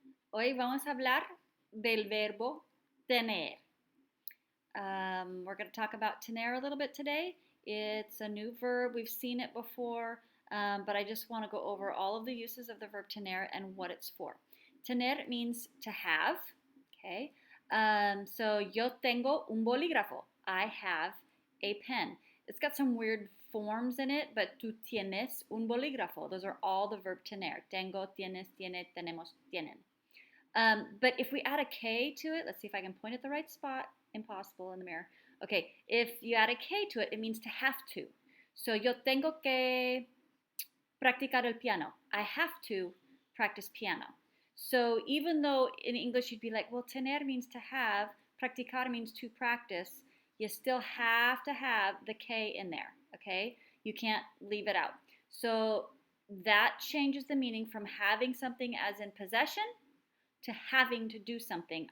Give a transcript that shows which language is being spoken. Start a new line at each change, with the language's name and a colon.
Spanish: Hoy vamos a hablar del verbo tener.
English: We're going to talk about tener a little bit today. It's a new verb. We've seen it before, but I just want to go over all of the uses of the verb tener and what it's for. Tener means to have, okay?
Spanish: So yo tengo un bolígrafo.
English: I have a pen. It's got some weird forms in it, but
Spanish: tú tienes un bolígrafo.
English: Those are all the verb tener.
Spanish: Tengo, tienes, tiene, tenemos, tienen.
English: But if we add a K to it, let's see if I can point at the right spot. Impossible in the mirror. Okay, if you add a K to it, it means to have to.
Spanish: So yo tengo que practicar el piano.
English: I have to practice piano. So even though in English you'd be like, well, tener means to have, practicar means to practice, you still have to have the K in there, okay? You can't leave it out. So that changes the meaning from having something as in possession to having to do something.